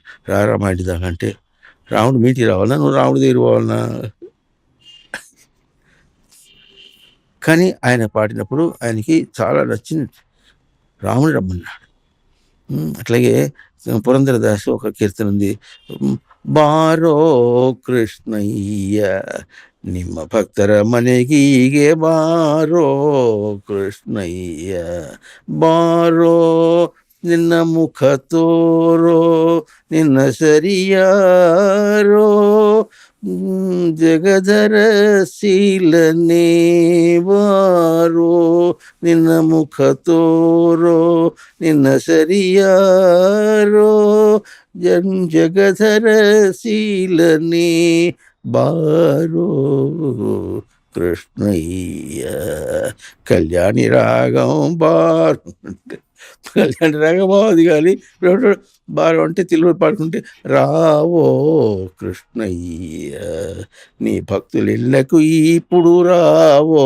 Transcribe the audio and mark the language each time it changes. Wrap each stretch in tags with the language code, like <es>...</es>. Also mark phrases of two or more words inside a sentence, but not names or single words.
<te>రామా ఇంటి దాకా అంటే రాముడు మీటికి రావాలన్నా, నువ్వు రాముడి దగ్గర పోవాలన్నా? కానీ ఆయన పాడినప్పుడు ఆయనకి చాలా నచ్చింది, రాముడు రమ్మన్నాడు. అట్లాగే పురంధరదాసు ఒక కీర్తన ఉంది,</te> <kn>ಬಾರೋ ಕೃಷ್ಣಯ್ಯ ನಿಮ್ಮ ಭಕ್ತರ ಮನೆಗೀಗೆ ಬಾರೋ ಕೃಷ್ಣಯ್ಯ, ಬಾರೋ ನಿನ್ನ ಮುಖ ತೋರೋ ನಿನ್ನ ಸರಿಯಾರೋ, ಜಗದರ ಶೀಲನೇ ಬಾರೋ ನಿನ್ನ ಮುಖ ತೋರೋ ನಿನ್ನ ಸರಿಯಾರೋ, ಜಗದರ ಶೀಲನೇ ಬಾರೋ ಕೃಷ್ಣಯ್ಯ.</kn> <te>కళ్యాణి రాగం బారు. కళ్యాణ రంగభావం అది కానీ బాగా అంటే తెలుగు పాడుకుంటే రావో కృష్ణయ్య నీ భక్తులెళ్ళకు ఇప్పుడు రావో.</te>